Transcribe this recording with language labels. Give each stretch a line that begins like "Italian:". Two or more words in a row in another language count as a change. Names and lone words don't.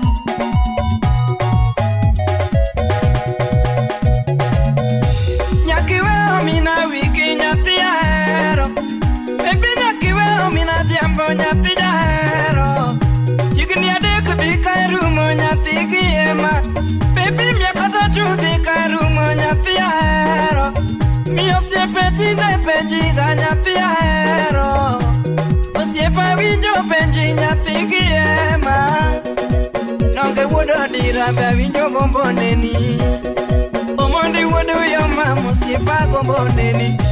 Luo (Kenya and Tanzania): Nyakiwe omina wiki nyathi ahero. Baby nyakiwe omina dhiambo nyathi jahero. Igni adek dhi karumo nyathi gi ema. Baby
Swahili: miaka tatu
Luo (Kenya and Tanzania): dhi karumo nyathi ahero. Miyo siepe tinde penji ga nyathi ahero. Osiepa winjo penji nyathi gi ema. Nonge wuodo dira be winjo gombo neni. Omondi wuodo yo mama osiepa gombo neni.